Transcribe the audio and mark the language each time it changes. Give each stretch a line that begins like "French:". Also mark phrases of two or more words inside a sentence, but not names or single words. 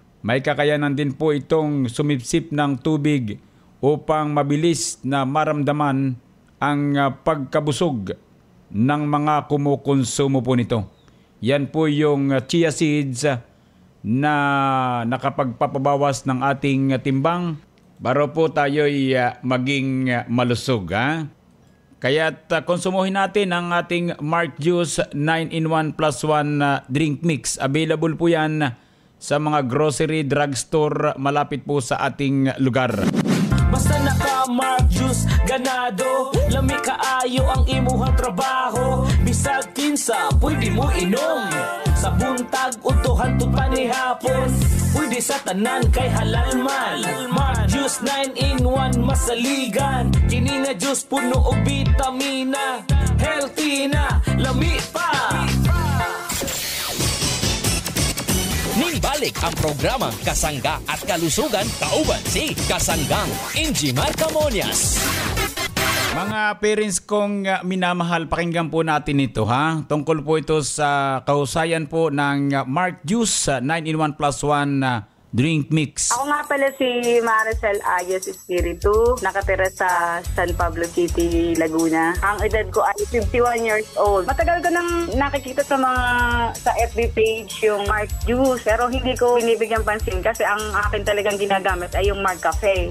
Filipino: May kakayanan din po itong sumipsip ng tubig upang mabilis na maramdaman ang pagkabusog ng mga kumukonsumo po nito. Yan po yung
English: chia seeds
Filipino: na nakapagpapabawas ng ating timbang para po tayo'y maging malusog. Kaya't konsumuhin natin ang ating Mark Juice 9-in-1 plus 1 drink mix. Available po yan sa mga grocery, drugstore malapit po sa ating lugar. Basta naka-Mark Juice, ganado.
Cebuano: Lami kaayo ang imuhang trabaho. Bisag kinsa, pwede mo inom. Sa buntag, utuhan to panihapon. Pwede sa tanan kay halal man. Mark Juice 9-in-1 masaligan. Kini nga juice puno og vitamina. Healthy na, lami pa. Ningbalik ang programang Kasangga at Kalusugan kauban si Kasanggang Ingy Marcamonias.
Filipino: Mga parents kong minamahal, pakinggan po natin ito Tungkol po ito sa kahusayan po ng Mark Juice 9-in-1 plus 1 drink mix. Ako nga pala si Maricel Ayos Espiritu, nakatira sa San Pablo City, Laguna. Ang edad ko ay 51
English: years old.
Filipino: Matagal ko nang nakikita sa FB page yung Mark Juice, pero hindi ko binibigyan pansin kasi ang akin talagang ginagamit ay yung Mark Cafe.